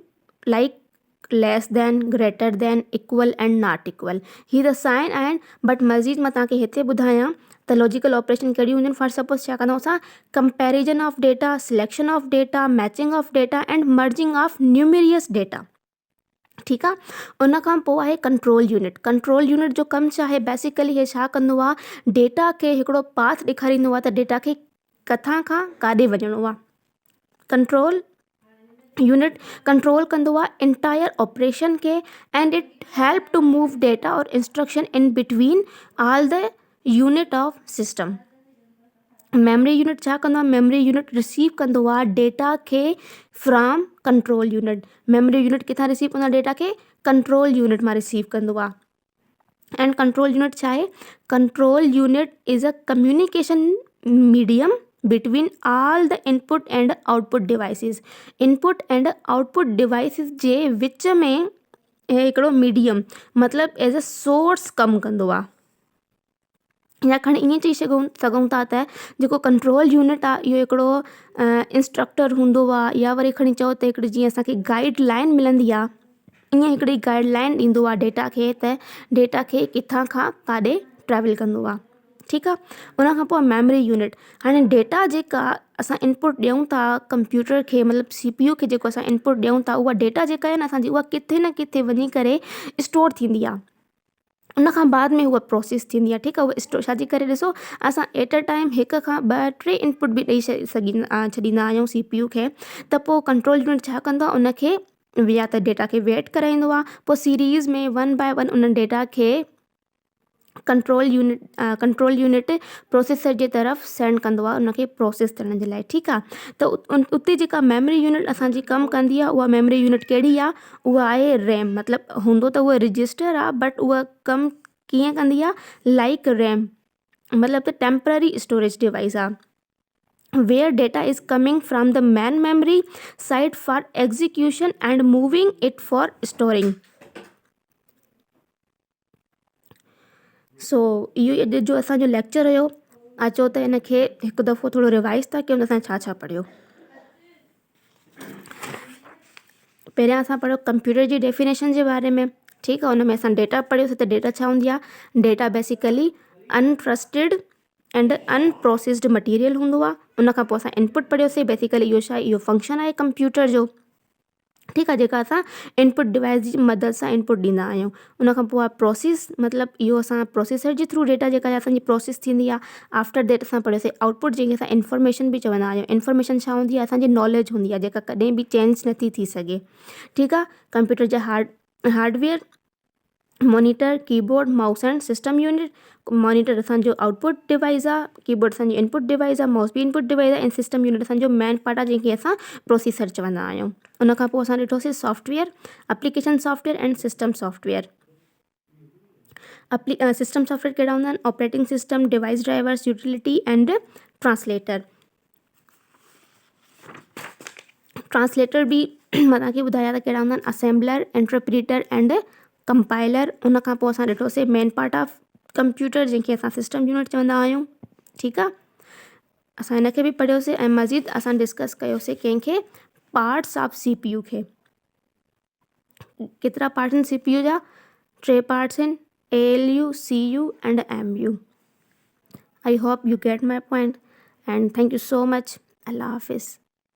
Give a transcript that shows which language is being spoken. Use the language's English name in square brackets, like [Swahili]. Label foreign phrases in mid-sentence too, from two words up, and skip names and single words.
[English] Like less than, greater than, equal and not equal. [Sindhi] ही त साइन आहिनि, बट मज़ीद मां तव्हांखे हिते ॿुधायां त [English] logical operation [Sindhi] कहिड़ी हूंदियूं आहिनि। [English] for suppose [Sindhi] छा कंदा असां? [English] Comparison of data, selection of data, matching of data and merging of numerous data. [Sindhi] ठीकु आहे। उन खां पोइ आहे [English] control unit. control unit [Sindhi] जो कमु छा आहे? बेसिकली हे छा कंदो आहे? डेटा खे हिकिड़ो पाथ ॾेखारींदो आहे त डेटा खे किथां खां काॾे वञिणो आहे। [English] control unit control [Sindhi] कंदो आहे [English] entire operation khe and it help to move data aur instruction in between all the unit of system. memory unit [Sindhi] छा कंदो आहे? [English] memory unit receive [Sindhi] कंदो आहे [English] data khe from control unit. memory unit [Sindhi] किथां रिसीव कंदो आहे डेटा खे? [English] control unit [Sindhi] मां रिसीव कंदो आहे। [English] and control unit [Sindhi] छा आहे? [English] Control unit is a communication medium between all the input and output devices. input and output devices [Sindhi] जे विच में हे हिकिड़ो मीडियम मतिलबु [English] as a source [Sindhi] कमु कंदो आहे। या खणी ईअं चई सघूं था त जेको [English] control unit [Sindhi] आहे इहो हिकिड़ो इंस्ट्रक्टर हूंदो आहे, या वरी खणी चओ त हिकिड़ी जीअं असांखे गाइडलाइन मिलंदी आहे, ईअं हिकिड़ी गाइडलाइन ॾींदो आहे डेटा खे त डेटा खे किथां खां काॾे ट्रैवल कंदो आहे। ठीकु आहे। उन खां पोइ [English] memory unit. [Sindhi] हाणे डेटा जेका असां इनपुट ॾियूं था कंप्यूटर खे, मतिलबु CPU खे जेको असां इनपुट ॾियूं था, उहा डेटा जेका आहे न असांजी, उहा किथे न किथे वञी करे स्टोर थींदी आहे। उन खां बाद में उहा प्रोसेस थींदी आहे। ठीकु आहे। उहा स्टोर छाजे करे? ॾिसो, असां [English] at a time [Sindhi] 1 खां 2 3 इनपुट बि ॾेई छॾींदा आहियूं CPU खे, त पोइ कंट्रोल यूनिट छा कंदो आहे? उनखे या त डेटा खे वेट कराईंदो आहे, पोइ सीरीज़ में 1 बाय 1 उन डेटा खे [English] control unit processor [Sindhi] जे तरफ़ सेंड कंदो आहे उनखे प्रोसेस करण जे लाइ। ठीकु आहे। त उते जेका [English] memory unit [Sindhi] असांजी कमु कंदी आहे, उहा [English] memory unit [Sindhi] कहिड़ी आहे? उहा आहे रैम। मतिलबु हूंदो त उहा रजिस्टर आहे, बट उहा कमु कीअं कंदी आहे? [English] like RAM, [Sindhi] मतिलबु त [English] temporary storage device [Sindhi] आहे। [English] where data is coming from the main memory side for execution and moving it for storing. [Sindhi] सो इहो अॼु जो असांजो लेक्चर हुयो। अचो त हिनखे हिकु दफ़ो थोरो रिवाइज़ था कयूं त असां छा छा पढ़ियो। पहिरियां असां पढ़ियो कंप्यूटर जी डेफिनेशन जे बारे में। ठीकु आहे। हुन में असां डेटा पढ़ियोसीं त डेटा छा हूंदी आहे, डेटा बेसिकली [English] untrusted and unprocessed material [Sindhi] हूंदो आहे। उन खां पोइ असां इनपुट पढ़ियोसीं, बेसिकली इहो छा आहे, इहो फंक्शन आहे कंप्यूटर जो, ठीकु आहे, जेका असां [English] input device [Sindhi] जी मदद सां इनपुट ॾींदा आहियूं। उन खां पोइ आहे प्रोसेस, मतिलबु इहो असां प्रोसेसर जे थ्रू डेटा जेका असांजी प्रोसेस थींदी आहे। [English] after that [Sindhi] असां पढ़ियोसीं आउटपुट, जंहिंखे असां इंफॉर्मेशन बि चवंदा आहियूं। इंफॉर्मेशन छा हूंदी आहे, असांजी नॉलेज हूंदी आहे जेका कॾहिं बि चेंज नथी थी सघे, ठीकु आहे। [English] Computer ja hardware, monitor, keyboard, mouse and system unit. [Sindhi] मॉनिटर असांजो [English] output device [Sindhi] आहे, कीबोर्ड असांजी [English] input device [Sindhi] आहे, माउस बि [English] input device [Sindhi] आहे, ऐं [English] system unit [Sindhi] असांजो [English] main part [Sindhi] आहे जंहिंखे असां प्रोसेसर चवंदा आहियूं। उन खां पोइ असां ॾिठोसीं सॉफ्टवेयर, [English] application software and system software. system software [Sindhi] कहिड़ा हूंदा आहिनि, [English] Operating system, device drivers, utility and translator. [Sindhi] ट्रांसलेटर बि मां तव्हांखे ॿुधाया त कहिड़ा हूंदा आहिनि, [English] assembler, interpreter and compiler. [Sindhi] उन खां पोइ असां ॾिठोसीं [English] main part of computer [Sindhi] जंहिंखे असां [English] system unit [Sindhi] चवंदा आहियूं, ठीकु आहे। असां हिनखे बि पढ़ियोसीं ऐं मज़ीद असां डिस्कस कयोसीं कंहिंखे, [English] Parts of CPU khe. [Sindhi] केतिरा पार्ट्स आहिनि CPU जा, 3 पार्ट्स आहिनि, [English] ALU, CU and MU. I hope you get my point and thank you so much. [Sindhi] अल्लाह हाफिज़।